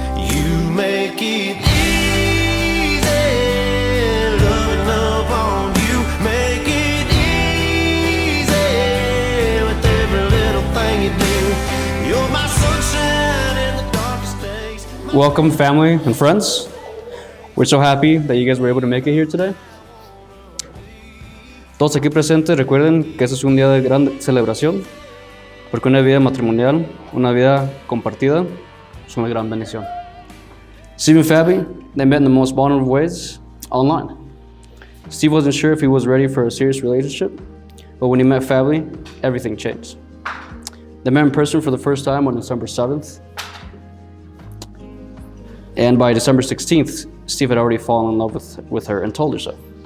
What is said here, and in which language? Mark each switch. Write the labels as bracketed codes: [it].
[en] You make it easy, loving up on you, make it easy with every little thing you do. You're my sunshine in the darkest days. Welcome, family and friends. We're so happy that you guys were able to make it here today. [es] Todos aquí presentes, recuerden que este es un día de gran celebración, porque una vida matrimonial, una vida compartida, es una gran bendición. [en] Steve and Fabi, they met in the most vulnerable ways, online. Steve wasn't sure if he was ready for a serious relationship, but when he met Fabi, everything changed. They met in person for the first time on December 7th, and by December 16th, Steve had already fallen in love with her and told her so.